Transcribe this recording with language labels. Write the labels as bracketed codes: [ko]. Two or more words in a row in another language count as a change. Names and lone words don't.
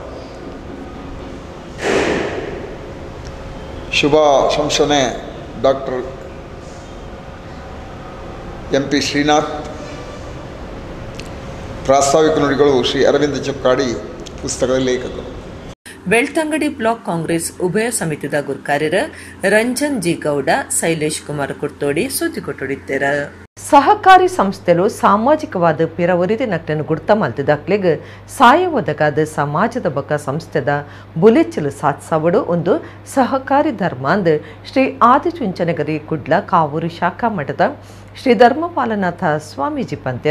[kn] ಶುಭ ಸಂಶೋಧನೆ ಡಾಕ್ಟರ್ MP ಶ್ರೀನಾಥ್. ಪ್ರಾಸ್ತಾವಿಕ ನುಡಿಗಳು ಶ್ರೀ ಅರವಿಂದ ಚೊಕ್ಕಾಡಿ, ಪುಸ್ತಕದ ಲೇಖಕರು. [tcy] ಬೆಳ್ತಂಗಡಿ ಬ್ಲಾಕ್ ಕಾಂಗ್ರೆಸ್ ಉಭಯ ಸಮಿತಿದ ಗುರ್ಕಾರ್ಯರ ರಂಜನ್ ಜಿ ಗೌಡ, ಶೈಲೇಶ್ ಕುಮಾರ್ ಕುರ್ತೋಡಿ ಸುದ್ದಿ ಕೊಟ್ಟೊಡಿದ್ದೇರ. ಸಹಕಾರಿ ಸಂಸ್ಥೆಲು ಸಾಮಾಜಿಕವಾದ ಪಿರವರಿದ ನಕ್ಟನ್ನು ಗುರ್ತ ಮಲ್ತಿದಾಕ್ಲಿಗೆ ಸಹಾಯ ಒದಗಾದ ಸಮಾಜದ ಬಕ ಸಂಸ್ಥೆದ ಬುಲೆಚ್ಚಲು ಸಾಧಿಸವಡು ಒಂದು ಸಹಕಾರಿ ಧರ್ಮ ಅಂದ್ ಶ್ರೀ ಆದಿಚುಂಚನಗಿರಿ ಕುಡ್ಲ ಕಾವೂರು ಶಾಖಾ ಮಠದ ಶ್ರೀ ಧರ್ಮಪಾಲನಾಥ ಸ್ವಾಮೀಜಿ ಪಂತ್ಯರ.